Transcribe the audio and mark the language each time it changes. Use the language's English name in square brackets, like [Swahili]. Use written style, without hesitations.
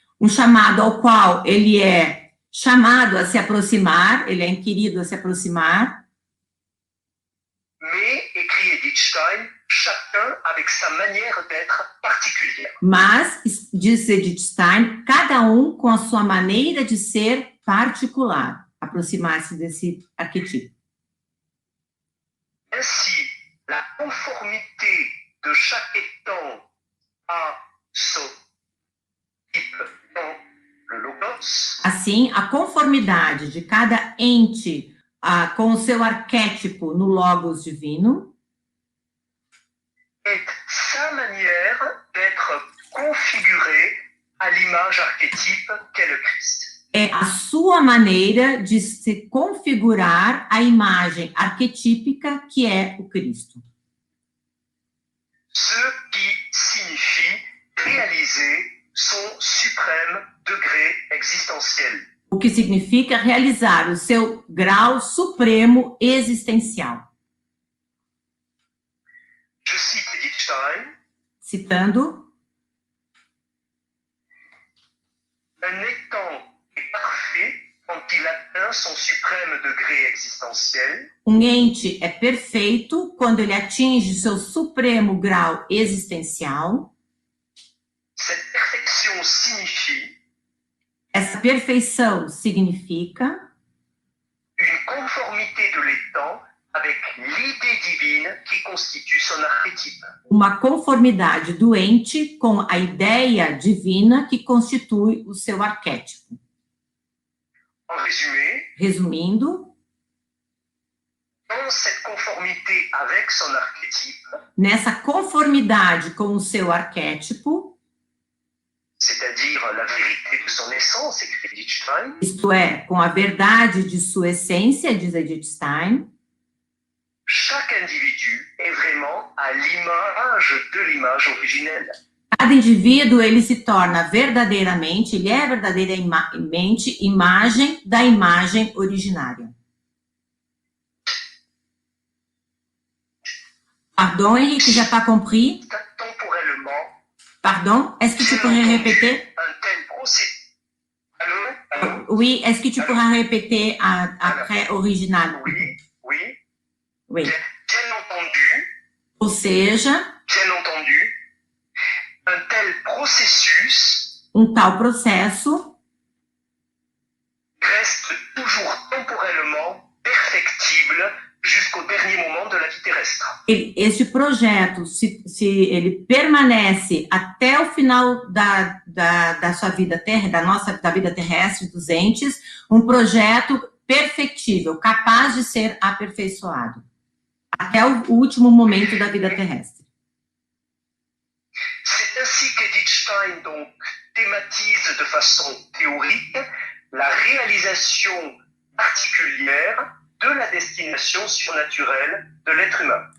[Portuguese] um chamado ao qual ele é chamado a se aproximar, ele é inquirido a se aproximar, [French] mais, écrit Edith Stein, chacun avec sa manière d'être particulière. [Portuguese] mas, diz Edith Stein, cada um com a sua maneira de ser particular, aproximar-se desse arquetipo. [French] Ainsi, la conformité de chaque étant à son type dans le logos [Portuguese] Assim, a conformidade de cada ente com o seu arquétipo no logos divino [French] est sa manière d'être configuré à l'image archétype qu'est le Christ. [Portuguese] é a sua maneira de se configurar à imagem arquetípica que é o Cristo. [French] Ce qui signifie réaliser son suprême degré existentiel. [Portuguese] O que significa realizar o seu grau supremo existencial. [French] Je cite Edith Stein, [Portuguese] Citando, [French] un étant est parfait quand il atteint son suprême degré existentiel, [Portuguese] um ente é perfeito quando ele atinge seu supremo grau existencial. [French] cette perfection signifie [Portuguese] Essa perfeição significa [French] une conformité de l'étant avec l'idée divine qui constitue son archétype. [Portuguese] uma conformidade do ente com a ideia divina que constitui o seu arquétipo. [French] En résumé, [Portuguese] Resumindo, [French] dans cette conformité avec son archétype, [Portuguese] nessa conformidade com o seu arquétipo, [French] c'est-à-dire la vérité de son essence, écrit Edith Stein, [Portuguese] isto é, com a verdade de sua essência, diz Edith Stein, [French] chaque individu est vraiment à l'image de l'image originelle. [Portuguese] cada indivíduo ele se torna verdadeiramente, ele é verdadeiramente imagem da imagem originária. [French] Pardon, Henrique, j'ai pas compris. Temporellement, Pardon, est-ce que tu pourrais répéter? un tel processus. Allô? Oui, est-ce que tu pourras répéter après original? Oui, oui. Oui. Bien entendu, [Portuguese] Ou seja, [French] un tel processus [Portuguese] tal processo [French] reste toujours temporellement perfectible jusqu'au dernier moment de la vie terrestre. [Portuguese] Esse projeto, se ele permanece até o final da sua vida da vida terrestre dos entes, um projeto perfectível, capaz de ser aperfeiçoado até o último momento da vida terrestre. [French] C'est ainsi qu'Edith Stein donc thématise de façon théorique la réalisation particulière de la destination surnaturelle de l'être humain.